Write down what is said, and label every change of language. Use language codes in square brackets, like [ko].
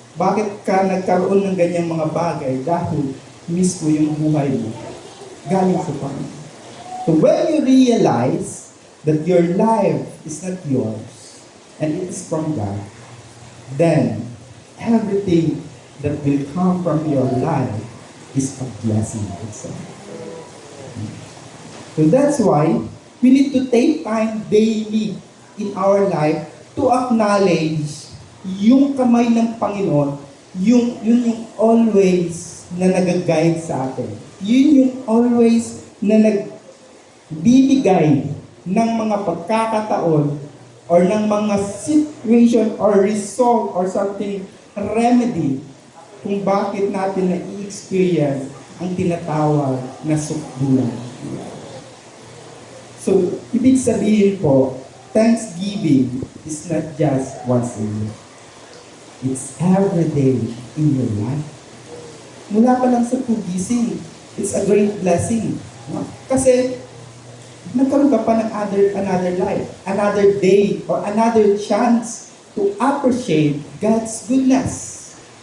[tl] Bakit ka nagkaroon ng ganyang mga bagay? Dahil mismo yung buhay mo. Galing sa Panginoon. [en] So when you realize that your life is not yours and it is from God, then everything that will come from your life is a blessing itself. So that's why we need to take time daily in our life to acknowledge [tl] yung kamay ng Panginoon, [en] yun yung always na nag-guide sa atin. [tl] Yun yung always na nagbibigay ng mga pagkakataon or ng mga situation or result or something remedy kung bakit natin na-experience ang tinatawag na sukdulan. [en] So, [tl] ibig sabihin po, [en] Thanksgiving is not just once a year. It's every day in your life. [tl] Mula pa lang sa pagising, [en] it's a great blessing. No? [tl] Kasi, nagkaroon ka pa ng [en] another life, another day, or another chance to appreciate God's goodness.